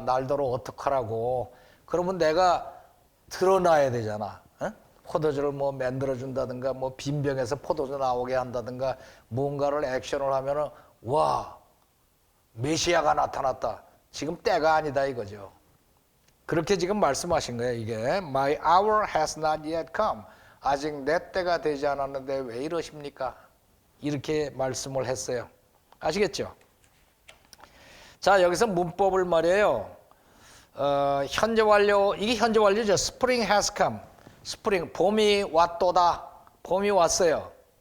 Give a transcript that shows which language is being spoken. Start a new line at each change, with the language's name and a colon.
Korean: 날더러 어떡하라고. 그러면 내가 드러나야 되잖아. 어? 포도주를 뭐 만들어준다든가 뭐 빈병에서 포도주 나오게 한다든가 뭔가를 액션을 하면은 와 메시아가 나타났다. 지금 때가 아니다 이거죠. 그렇게 지금 말씀하신 거예요. 이게
English: My hour has not yet come.
Korean: 아직 내 때가 되지 않았는데 왜 이러십니까? 이렇게 말씀을 했어요. 아시겠죠? 자, 여기서 문법을 말이에요. 현재 완료, 이게 현재 완료죠.
English: Spring has come. Spring,
Korean: 봄이 왔도다. 봄이 왔어요.